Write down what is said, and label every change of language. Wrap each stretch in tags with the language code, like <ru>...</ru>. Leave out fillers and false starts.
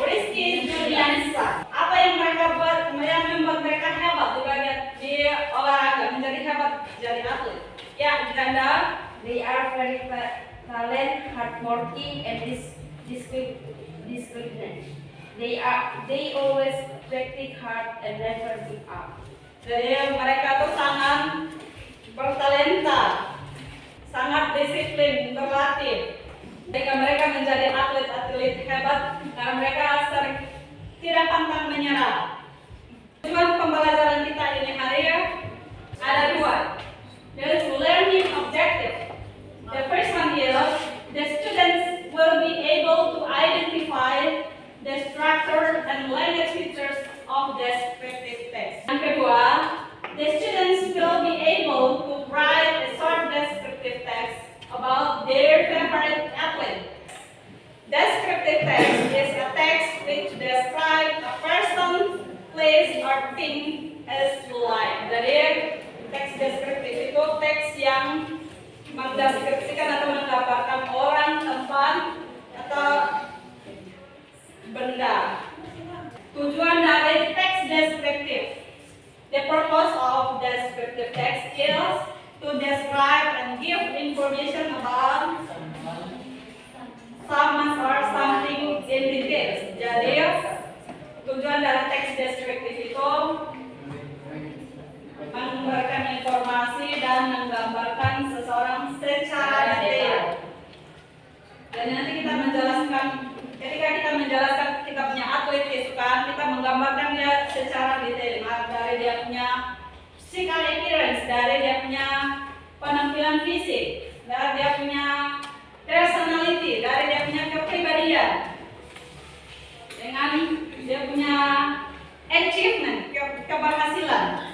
<id>Rizky Juliansa. Apa yang mereka buat, yang membuat mereka hebat di bagian di olahraga, menjadi jadi atlet. Ya, Janda.</id> <en>They are very talented, hardworking, and disciplined. They always practice hard and never give up.</en> <id>Jadi mereka tuh sangat bertalenta, sangat disiplin, berlatih. Sehingga mereka menjadi atlet-atlet hebat karena mereka sering tidak pantang menyerah. Tujuan pembelajaran kita ini hari ada dua.</id> <en>There is learning objective. The first one is the students will be able to identify the structure and language features of descriptive text.</en> <id>Yang kedua,</id> <en>the students will be able to write a short descriptive text about their favorite athlete. Descriptive text is a text which describes a person, place, or thing as life.</en> <id>Jadi teks deskriptif itu teks yang mendeskripsikan atau menggambarkan orang, tempat, atau benda. Tujuan dari teks deskriptif.</id> <en>The purpose of descriptive text is to describe and give information about someone or something in details.</en> <id>Jadi tujuan dari teks deskriptif itu memberikan informasi dan menggambarkan seseorang secara detail. Dan nanti kita menjelaskan, ketika kita menjelaskan kita punya atlet kesukaan, kita menggambarkan dia secara detail, dari dia punya physical appearance, dari dia punya penampilan fisik, dari dia punya personality, dari dia punya kepribadian, dengan dia punya achievement, keberhasilan.</id>